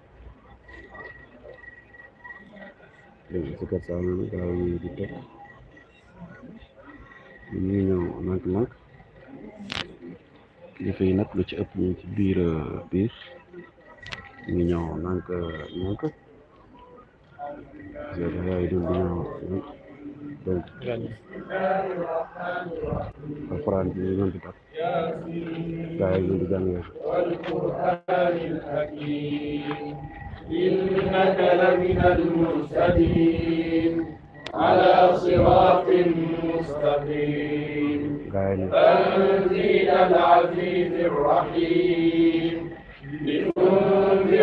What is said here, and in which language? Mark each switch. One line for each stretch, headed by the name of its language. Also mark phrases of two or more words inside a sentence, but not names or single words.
Wolof: léegi si kër saa yi gaaw yi di teg ñu ngi ñëw nànk-nànk kilifa yi nag lu ci ëpp ñu ci biir ñu ngi ñëw nànk yaay doon di ñëw donc Alxuraan bi ñu doon di tag gaa yi doon di jàng
Arabic: إنك لمن المرسلين على صراط مستقيم تنزيل العزيز الرحيم لتنذر